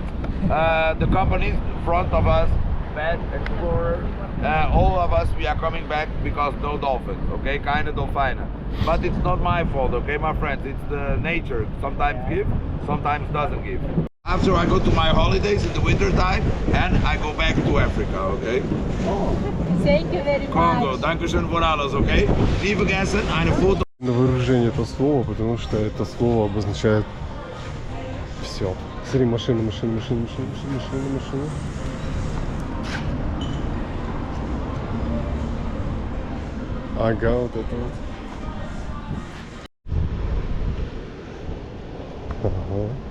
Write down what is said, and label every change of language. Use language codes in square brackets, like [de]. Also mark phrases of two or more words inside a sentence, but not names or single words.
[en] The companies in front of us, Bad Explorer, all of us, we are coming back because no dolphins, okay? [de] Keine Dolphine. [en] But it's not my fault, okay, my friends? It's the nature. Sometimes give, sometimes doesn't give. After I go to my holidays in the winter time and I go back to Africa, okay? Thank you very Congo, much. [de] Dankeschön für alles, okay? Nie vergessen, eine Foto. [ru] На вооружение это слово, потому что это слово обозначает все. Смотри, машина. Ага, вот это вот. Ага.